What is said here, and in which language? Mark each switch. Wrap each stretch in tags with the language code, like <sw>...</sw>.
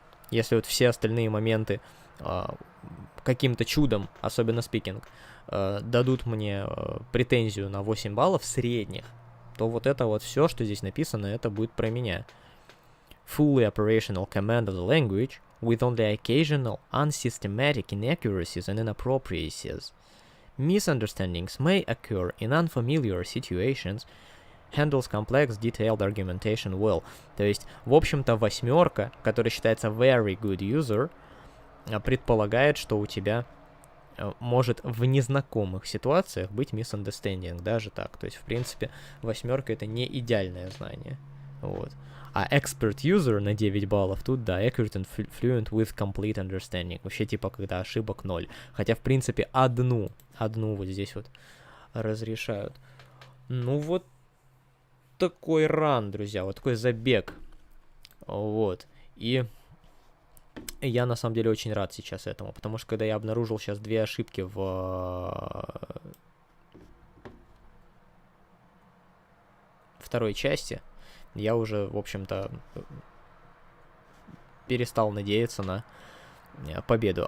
<ru>Если вот все остальные моменты каким-то чудом, особенно speaking, дадут мне претензию на 8 баллов средних, то вот это вот все, что здесь написано, это будет про меня.</ru> <en>Fully operational command of the language with only occasional unsystematic inaccuracies and inappropriacies. Misunderstandings may occur in unfamiliar situations. Handles complex, detailed argumentation well.</en> <ru>То есть, в общем-то, 8, которая считается</ru> <en>very good user,</en> <ru>предполагает, что у тебя может в незнакомых ситуациях быть misunderstanding, даже так. То есть, в принципе, 8 это не идеальное знание. Вот.</ru> <en>А expert user</en> <ru>на 9 баллов тут, да,</ru> <en>accurate and fluent with complete understanding.</en> <ru>Вообще, типа, когда ошибок 0. Хотя, в принципе, одну вот здесь вот разрешают. Ну, вот такой ран, друзья, вот такой забег. Вот. И я, на самом деле, очень рад сейчас этому, потому что, когда я обнаружил сейчас 2 ошибки в второй части, я уже, в общем-то, перестал надеяться на победу.</ru>